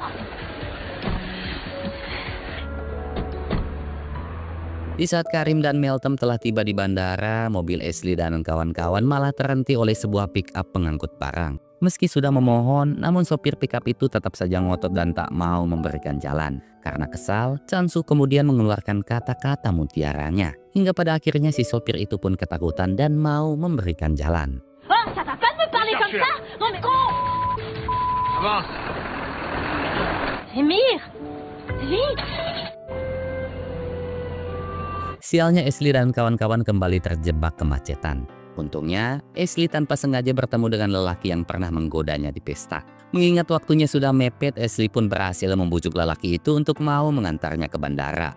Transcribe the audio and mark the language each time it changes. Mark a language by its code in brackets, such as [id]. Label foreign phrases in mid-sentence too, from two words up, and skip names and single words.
[id] Di saat Karim dan Meltem telah tiba di bandara, mobil Ashley dan kawan-kawan malah terhenti oleh sebuah pick-up pengangkut barang. Meski sudah memohon, namun sopir pick-up itu tetap saja ngotot dan tak mau memberikan jalan. Karena kesal, Chansu kemudian mengeluarkan kata-kata mutiaranya. Hingga pada akhirnya si sopir itu pun ketakutan dan mau memberikan jalan. [fr] Oh, ça va pas me parler comme ça. Non mais con. Avance! Emir, vite. [id] Sialnya Ashley dan kawan-kawan kembali terjebak kemacetan. Untungnya, Ashley tanpa sengaja bertemu dengan lelaki yang pernah menggodanya di pesta. Mengingat waktunya sudah mepet, Ashley pun berhasil membujuk lelaki itu untuk mau mengantarnya ke bandara.